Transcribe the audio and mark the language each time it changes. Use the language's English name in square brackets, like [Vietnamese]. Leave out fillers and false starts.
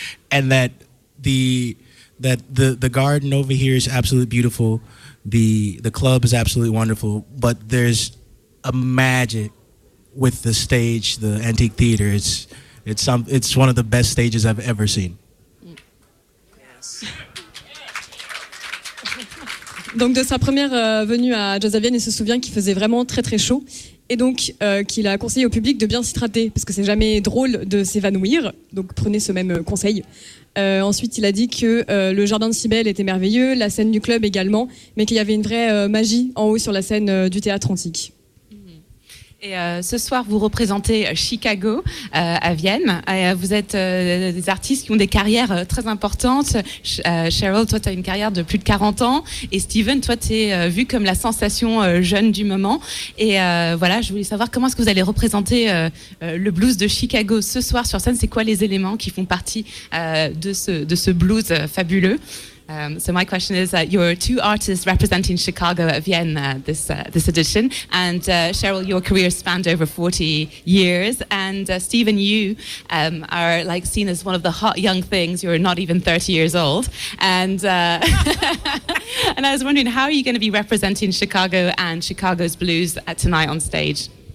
[English] And that the garden over here is absolutely beautiful. The club is absolutely wonderful. But there's a magic with the stage, the Antique Theater. It's one of the best stages I've ever seen. [French] Donc de sa première venue à Jazz à Vienne, il se souvient qu'il faisait vraiment très très chaud et donc qu'il a conseillé au public de bien s'hydrater parce que c'est jamais drôle de s'évanouir, donc prenez ce même conseil. Ensuite il a dit que le jardin de Cybèle était merveilleux, la scène du club également, mais qu'il y avait une vraie magie en haut sur la scène du théâtre antique. Et ce soir, vous représentez Chicago à Vienne. Vous êtes des artistes qui ont des carrières très importantes. Cheryl, toi, tu as une carrière de plus de 40 ans. Et Steven, toi, tu es vu comme la sensation jeune du moment. Et voilà, je voulais savoir comment est-ce que vous allez représenter le blues de Chicago ce soir sur scène. C'est quoi les éléments qui font partie de ce blues fabuleux? [English] So my question is, you're two artists representing Chicago at Vienne this edition, and Cheryl, your career spanned over 40 years, and Steven, you are like seen as one of the hot young things. You're not even 30 years old, and and I was wondering, how are you going to be representing Chicago and Chicago's blues tonight on stage?